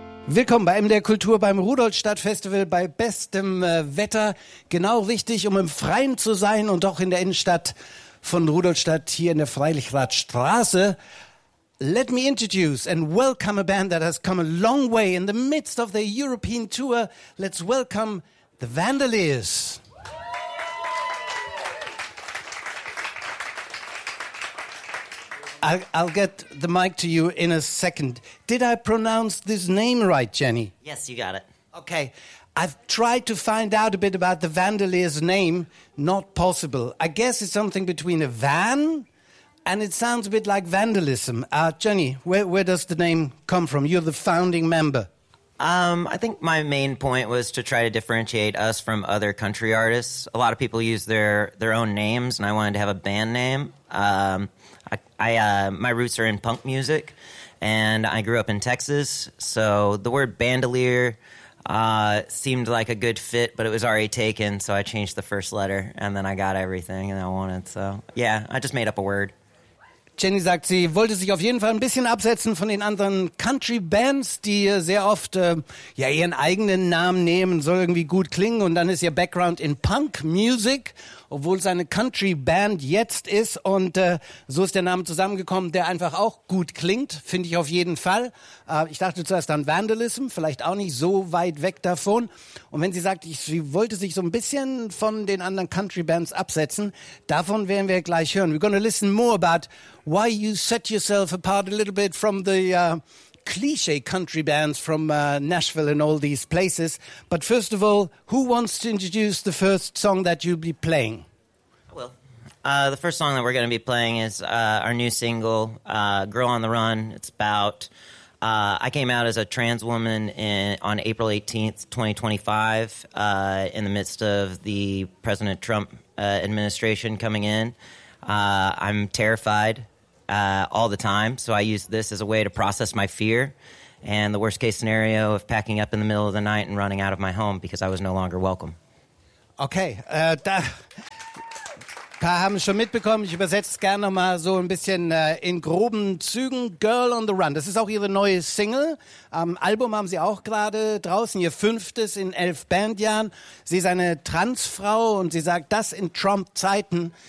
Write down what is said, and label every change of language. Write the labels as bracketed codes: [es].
[de] Willkommen bei MDR Kultur beim Rudolstadt-Festival bei bestem Wetter. Genau richtig, um im Freien zu sein und auch in der Innenstadt von Rudolstadt hier in der Freilichrathstraße. [en] Let me introduce and welcome a band that has come a long way in the midst of their European tour. Let's welcome the Vandaliers. I'll get the mic to you in a second. Did I pronounce this name right, Jenny? Yes, you got it. Okay. I've tried to find out a bit about the Vandaliers name. Not possible. I guess it's something between a van and it sounds a bit like vandalism. Jenny, where does the name come from? You're the founding member. I think my main point was to try to differentiate us from other country artists. A lot of people use their own names and I wanted to have a band name. My roots are in punk music, and I grew up in Texas, so the word bandolier seemed like a good fit, but it was already taken, so I changed the first letter, and then I got everything that I wanted. So, yeah, I just made up a word. [de] Jenny sagt, sie wollte sich auf jeden Fall ein bisschen absetzen von den anderen Country-Bands, die sehr oft ihren eigenen Namen nehmen, soll irgendwie gut klingen. Und dann ist ihr Background in Punk-Music, obwohl es eine Country-Band jetzt ist. Und so ist der Name zusammengekommen, der einfach auch gut klingt, finde ich auf jeden Fall. Ich dachte zuerst an Vandalism, vielleicht auch nicht so weit weg davon. Und wenn sie sagt, sie wollte sich so ein bisschen von den anderen Country-Bands absetzen, davon werden wir gleich hören. [en] We're going to listen more about why you set yourself apart a little bit from the cliche country bands from Nashville and all these places. But first of all, who wants to introduce the first song that you'll be playing? Well, the first song that we're going to be playing is our new single, Girl on the Run. It's about, I came out as a trans woman on April 18th, 2025, in the midst of the President Trump administration coming in. I'm terrified all the time, so I use this as a way to process my fear and the worst-case scenario of packing up in the middle of the night and running out of my home because I was no longer welcome. [de] Okay, da paar haben schon mitbekommen. Ich übersetze es gerne nochmal so ein bisschen in groben Zügen. Girl on the Run, das ist auch ihre neue Single. Album haben sie auch gerade draußen, ihr fünftes in 11 Bandjahren. Sie ist eine Transfrau und sie sagt, das in Trump-Zeiten.